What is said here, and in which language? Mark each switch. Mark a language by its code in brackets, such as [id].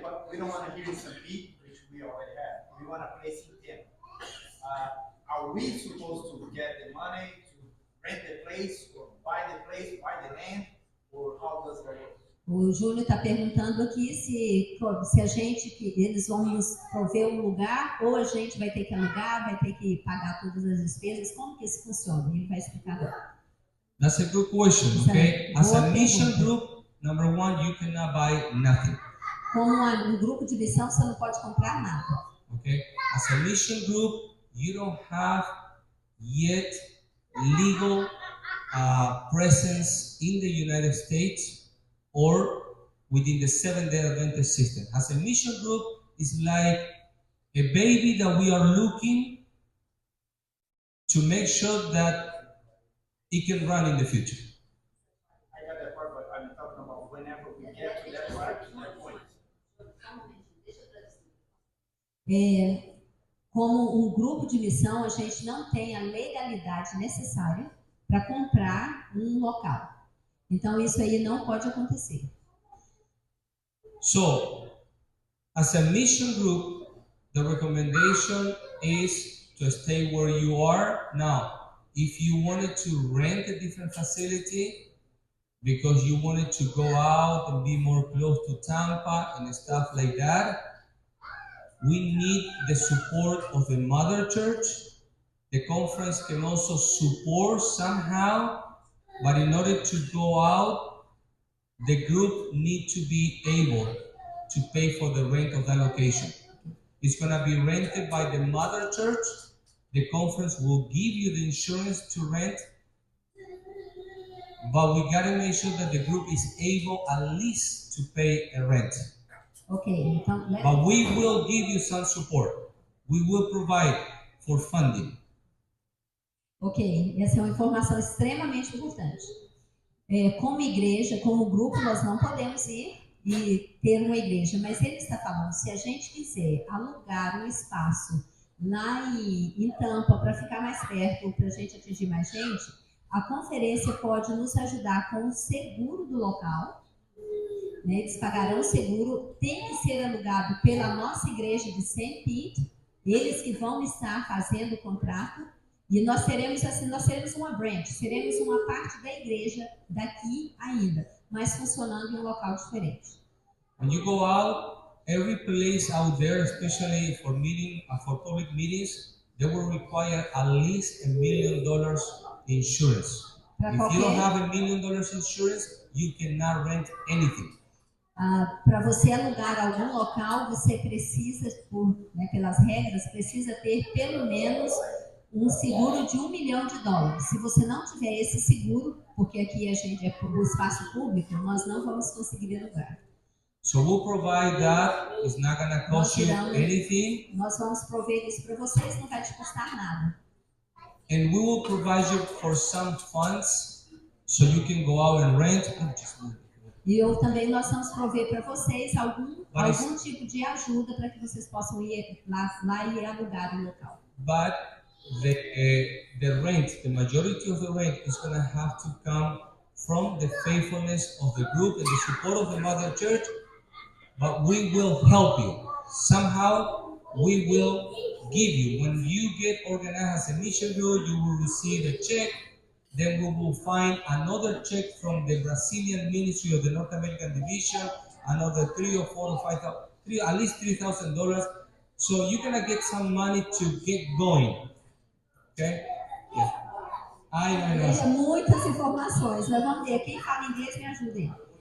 [en] We don't want to hear in St. Pete, which we already have. We want a place in Tampa. Are we supposed to get the money to rent the place, or buy the place, buy the land, or how does that work? [pt] O Júlio está perguntando aqui se eles vão nos prover um lugar, ou a gente vai ter que alugar, vai ter que pagar todas as despesas. Como que isso funciona? Ele vai explicar agora. [en] That's a good question, okay? As a mission group, number one, you cannot buy nothing. [pt] Como um grupo de missão, você não pode comprar nada. [en] Okay? As a mission group, you don't have yet legal presence in the United States or within the Seventh-day Adventist system. As a mission group, it's like a baby that we are looking to make sure that it can run in the future. I got that part, but I'm talking about whenever we get to that part, to that point. [pt] Como um grupo de missão, a gente não tem a legalidade necessária para comprar um local. Então, isso aí não pode acontecer. [en] So, as a mission group, the recommendation is to stay where you are. Now, if you wanted to rent a different facility because you wanted to go out and be more close to Tampa and stuff like that, we need the support of the mother church. The conference can also support somehow, but in order to go out, the group need to be able to pay for the rent of that location. It's going to be rented by the mother church. The conference will give you the insurance to rent, but we got to make sure that the group is able at least to pay a rent. [pt] Ok, então... [en] But we will give you some support. We will provide for funding. [pt] Ok, essa é uma informação extremamente importante. Como igreja, como grupo, nós não podemos ir e ter uma igreja, mas ele está falando, se a gente quiser alugar um espaço lá em Tampa para ficar mais perto, para a gente atingir mais gente, a conferência pode nos ajudar com o seguro do local, né? Eles pagarão o seguro, tem que ser alugado pela nossa igreja de St. Pete, eles que vão estar fazendo o contrato. E nós teremos uma branch, seremos uma parte da igreja daqui ainda, mas funcionando em um local diferente. [en] When you go out, every place out there, especially for public meetings, they will require at least $1 million insurance. If you don't have $1 million insurance, you cannot rent anything. [pt] Para você alugar algum local, você precisa, pelas regras, precisa ter pelo menos um seguro de $1 milhão. Se você não tiver esse seguro, porque aqui a gente é o espaço público, nós não vamos conseguir alugar. [en] So we'll provide that. It's not going to cost you anything. [pt] Nós vamos prover isso para vocês, não vai te custar nada. [en] And we will provide you for some funds so you can go out and rent. [pt] E nós vamos prover para vocês algum tipo de ajuda para que vocês possam ir lá e alugar o local. [en] But the rent, the majority of the rent is going to have to come from the faithfulness of the group and the support of the mother church. But we will help you. Somehow we will give you. When you get organized as a mission group, you will receive a check. Then we will find another check from the Brazilian Ministry of the North American Division, another $3,000 or $4,000 or at least $3,000. So you're gonna get some money to get going. Okay? Yeah. I know. [pt] Muitas informações, mas vamos ver, quem fala inglês me ajuda aí.